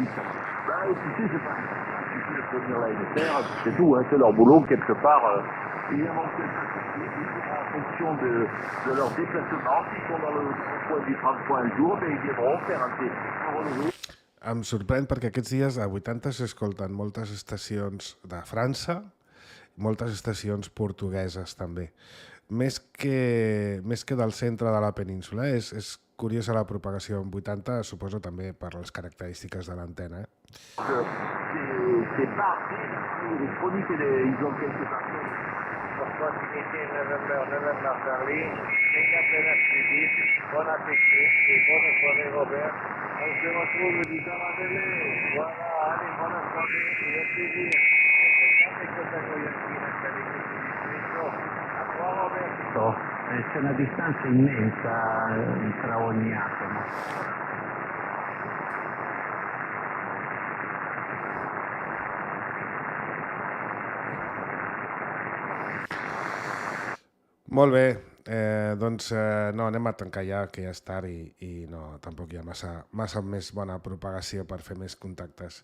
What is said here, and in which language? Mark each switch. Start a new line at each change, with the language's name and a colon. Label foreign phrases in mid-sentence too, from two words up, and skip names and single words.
French: Bah, tu sais, c'est pas un souci de prévenir la NSR, c'est tout, hein, c'est leur boulot, quelque part. Il y a manqué en fonction de leur déplacement. S'ils sont dans le point du 30 points le jour, ben, ils viendront faire un relevé.
Catalan: Em sorprèn perquè aquests dies a 80 s'escolten moltes estacions de França, moltes estacions portugueses també. Més que del centre de la península. És curiosa la propagació en 80, suposo també per les característiques de l'antena.
French: C'est pas électronique, ils ont quelques antennes. Proximité November Charlie, Independence Philippe, bonne appétit et bonne soirée Robert. On se retrouve du temps à télé. Voilà, allez, bonne soirée et au plaisir.
Italian: C'è una distanza immensa tra ogni atomo.
Catalan: Molt bé, doncs no, anem a tancar ja, que ja és tard i no, tampoc hi ha massa més bona propagació per fer més contactes.